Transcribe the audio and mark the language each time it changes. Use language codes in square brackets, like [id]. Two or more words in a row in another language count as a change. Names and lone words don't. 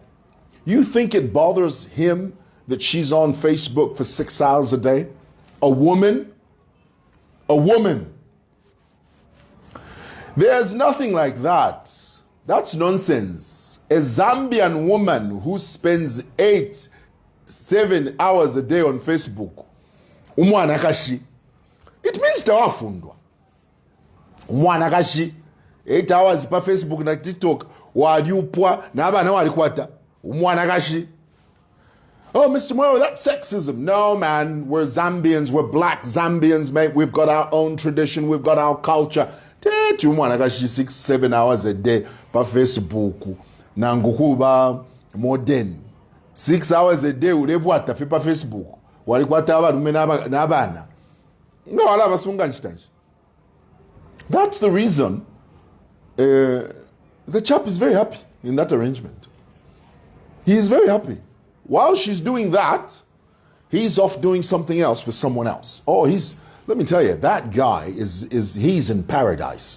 [en] You think it bothers him that she's on Facebook for 6 hours a day? A woman a woman. There's nothing like that. That's nonsense. A Zambian woman who spends 8-7 hours a day on Facebook, [bem] umwana kashi, [en] it means tawafundwa. [bem] Umwana kashi, 8 hours pa Facebook na TikTok, waliupwa na abana walikwata. Umwana kashi. Oh, Mr. Mwewa, [en] that's sexism. No, man, we're Zambians, we're black Zambians, mate. We've got our own tradition, we've got our culture. [bem] Tetu umwana kashi [en] 6-7 hours a day [bem] pa Facebook. Nangukuba modern. [en] 6 hours a day [bem] ulebwata pa Facebook. Walikwata abalume n'abana. No, ala basunga nchitanchi. [en] That's the reason the chap is very happy in that arrangement. He is very happy. While she's doing that, he's off doing something else with someone else. Oh, let me tell you, that guy he's in paradise.